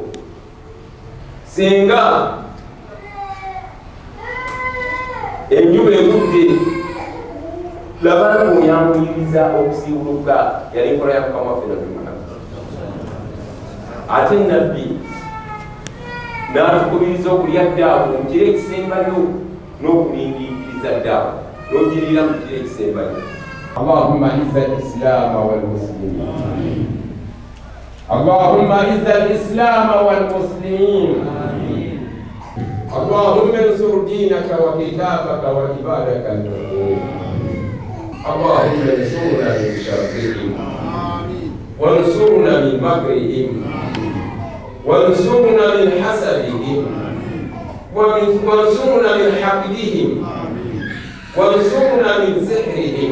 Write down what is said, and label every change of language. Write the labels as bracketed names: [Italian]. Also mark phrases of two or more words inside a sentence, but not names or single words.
[Ganda] Singa enjuba egudde, labanga oyanguyiriza okusiibuluka yali nkola ya Mukama waffe Nabi Muhammad. Ate Nabbi n'atukubiriza okulya ddaaku mu kiro ekisembayo n'okulindikiriza ddaaku n'ogirira mu kiro ekisembayo. [Arabic] اللهم أعز الإسلام والمسلمين. اللهم أعز الإسلام والمسلمين. اللهم انصر دينك وكتابك وعبادك المؤمنين. اللهم انصرنا من شرهم وانصرنا من مكرهم وانصرنا من حسدهم وانصرنا من حقدهم وانصرنا من سحرهم